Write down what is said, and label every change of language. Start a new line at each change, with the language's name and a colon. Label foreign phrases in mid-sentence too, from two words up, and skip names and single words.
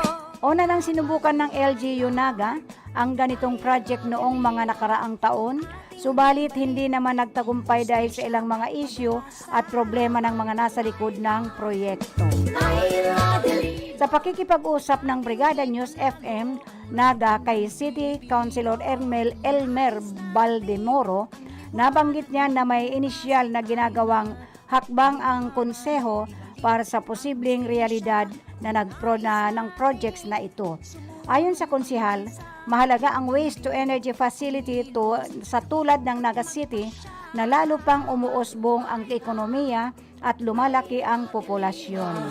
Filipino: Una nang sinubukan ng LGU Naga ang ganitong project noong mga nakaraang taon, subalit hindi naman nagtagumpay dahil sa ilang mga issue at problema ng mga nasa likod ng proyekto. Sa pakikipag-usap ng Brigada News FM Naga kay City Councilor Elmer Baldemoro, nabanggit niya na may inisyal na ginagawang hakbang ang konseho para sa posibleng realidad ng projects na ito. Ayon sa konsehal, mahalaga ang
English: waste to energy facility
Filipino: sa tulad ng Naga City na lalo pang umuusbong ang ekonomiya at lumalaki ang populasyon.